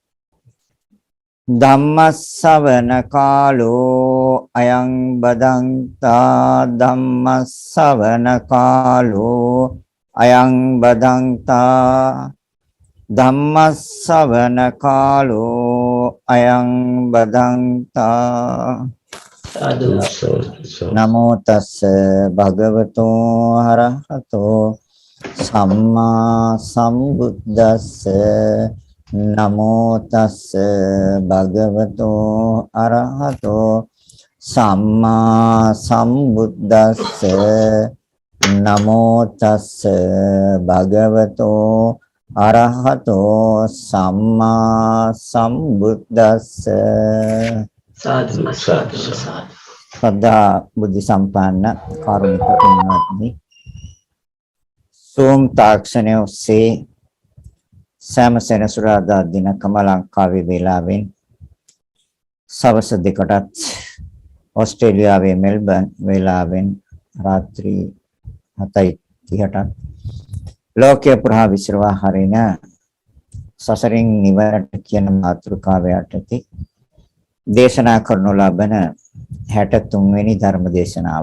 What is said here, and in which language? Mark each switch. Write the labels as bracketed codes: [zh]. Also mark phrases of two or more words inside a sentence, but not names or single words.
[pi] ධම්මස්සවන කාලෝ අයං බදන්තා ධම්මස්සවන කාලෝ අයං බදන්තා ධම්මස්සවන කාලෝ අයං බදන්තා නමෝ තස්ස භගවතෝ අරහතෝ සම්මා සම්බුද්දස්ස නමෝ තස්ස භගවතෝ අරහතෝ සම්මා සම්බුද්දස්ස නමෝ තස්ස භගවතෝ අරහතෝ සම්මා සම්බුද්දස්ස සාදු සාදු [si] සදා බුද්ධ සම්පන්න කාරුණික පින්වත්නි සෝම් තාක්ෂණයේ ඔස්සේ සෑම සෙනසුරාදා දිනකම ලංකාවේ වේලාවෙන් සවස් දෙකටත් ඕස්ට්‍රේලියාවේ මෙල්බන් වේලාවෙන් රාත්‍රී 7:30ට ලෝකයේ පුරා විශ්වා හරින සසරින් නිවනට කියන මාතෘකාව යටතේ දේශනා කරනු ලබන 63 වෙනි ධර්ම දේශනාව.